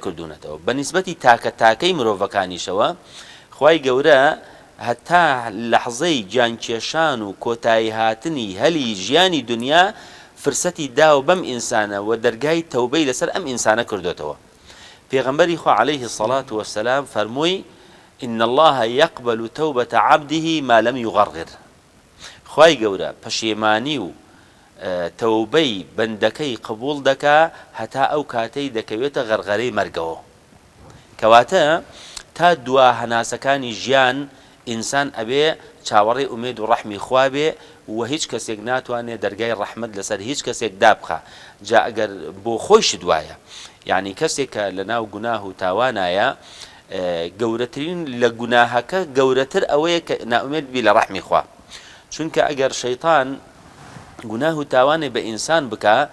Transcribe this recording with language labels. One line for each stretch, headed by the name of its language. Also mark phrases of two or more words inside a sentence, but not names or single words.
Central Kurdish: کردوونەتەوە بەنسبەتی تاکە تاکەی مرۆڤەکانیشەوە خوای گەورە هەتا لەحظەی گیانکێشان و کۆتایی هاتنی هەلی ژیانی دنیا فرسەتی داو بەم ئینسانە و دەرگای تەوبەی لەسەر ئەم ئینسانە کردوێتەوە پێغەمبەری خوا
Arabic: عليه الصلاة والسلام
Central Kurdish: فەرمووی
Arabic: إن الله يقبل توبة عبده ما لم يغرغر
Central Kurdish: خوای گەورە پەشێمانی و تەوبەی بەندەکەی قبول دەکا هەتا ئەو کاتەی دەکەوێتە غەرغەرەی مەرگەوە کەواتە تا دوا هەناسەکانی ژیان ئینسان ئەبێ چاوەڕێی ئومێد و ڕەحمی خوا بێ و هیچ کەسێک ناتوانێت دەرگای ڕەحمەت لەسەر هیچ کەسێک دابخە جا ئەگەر بۆ خۆیش دوایە یعنی کەسێک کە لە ناو گوناه و تاوانایە گەورەترین لە گوناهەکە گەورەتر ئەوەیە کە ناومێد بی لە ڕەحمی خوا چونکە ئەگەر شەیطان گوناه و تاوانێ بە ئینسان بکە